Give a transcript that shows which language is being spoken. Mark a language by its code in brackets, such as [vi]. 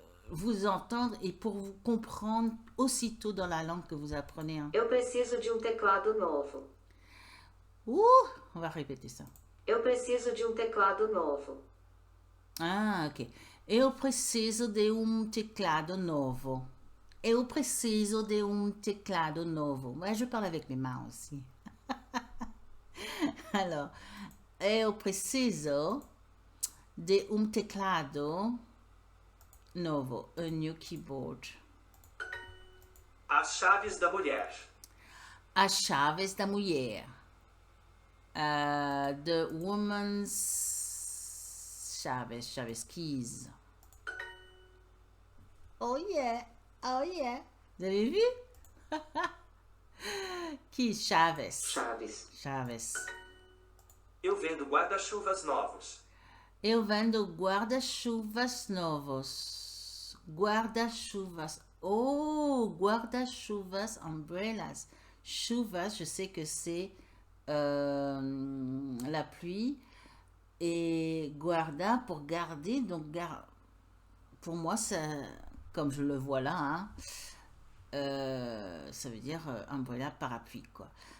[fr] vous entendre et pour vous comprendre aussitôt dans la langue que vous apprenez. Hein. [pt] Eu preciso de teclado novo. [fr] On va répéter ça. [pt] Eu preciso de teclado novo. Ah, ok. Eu preciso de teclado novo. Eu preciso de teclado novo. [fr] Ouais, je parle avec mes mains aussi. [pt] Alors, eu preciso de teclado novo. [en] A new keyboard. [pt] As chaves da mulher. As chaves da mulher. [en] The woman's chaves keys. [fr] Oh yeah, oh yeah. Vous avez vu? [pt] Keys, chaves. Chaves. Eu vendo guarda-chuvas novos. Eu vendo guarda-chuvas novos. Guarda-chuvas. Oh, guarda-chuvas, umbrellas. [fr] Chuvas, je sais que c'est la pluie. Et guarda pour garder. Donc, pour moi, ça, comme je le vois là, hein, ça veut dire umbrella, parapluie, quoi.